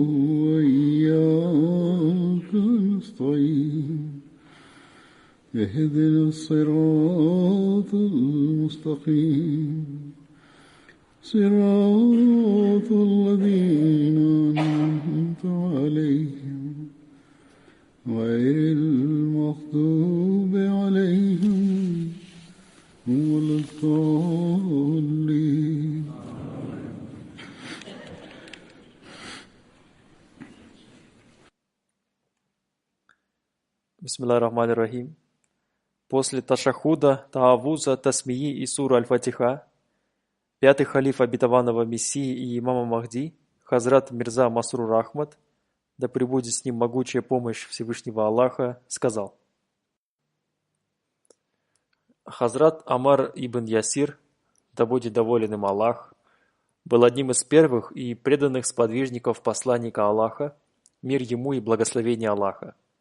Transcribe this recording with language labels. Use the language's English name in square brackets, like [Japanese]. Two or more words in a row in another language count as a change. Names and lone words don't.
[Arabic] وإياك نستعين اهدنا الصراط المستقيم صراط الذين أنعمت عليهم غير المغضوب عليهم ولا الضالين. بسم الله الرحمن الرحيم. [Russian] После ташахуда, таавуза, тасмии и сура Аль-Фатиха, пятый халиф обетованного Мессии и имама Махди, Хазрат Мирза Масрур Ахмад, да пребудет с ним могучая помощь Всевышнего Аллаха, сказал: Хазрат Амар ибн Ясир, да будет доволен им Аллах, был одним из первых и преданных сподвижников посланника Аллаха, мир ему и благословение Аллаха.